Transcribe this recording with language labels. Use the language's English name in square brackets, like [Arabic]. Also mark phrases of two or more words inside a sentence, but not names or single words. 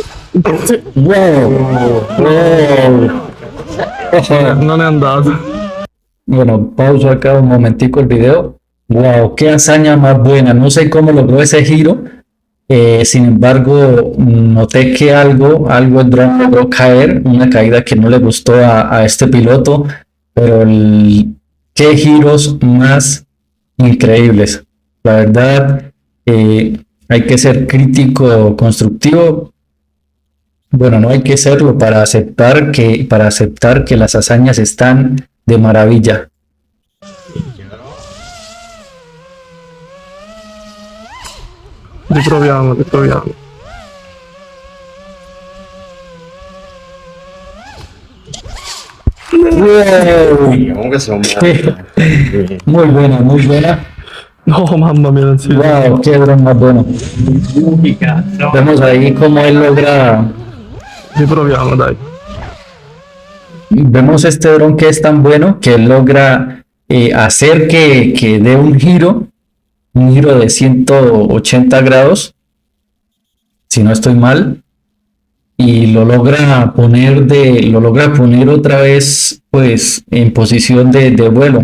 [Italian] Wow, wow. Non è andato. [Spanish] Bueno, pauso acá un momentico el video. Wow, qué hazaña más buena. No sé cómo logró ese giro. Sin embargo, noté que algo el dron logró caer, una caída que no le gustó a este piloto, pero qué giros más increíbles. La verdad, hay que ser crítico constructivo. Bueno, no hay que serlo para aceptar que las hazañas están de maravilla. [Italian] Riproviamo, riproviamo. Wow. Comunque sono [Spanish] Muy buena, muy buena. [Italian] No, mamma mia, non si vede. [Spanish] Wow, qué dron más bueno. Vemos ahí cómo él logra. [Italian] Riproviamo, dai. [Spanish] Vemos este dron que es tan bueno que él logra hacer que dé un giro de 180 grados, si no estoy mal, y lo logra poner otra vez, pues, en posición de vuelo.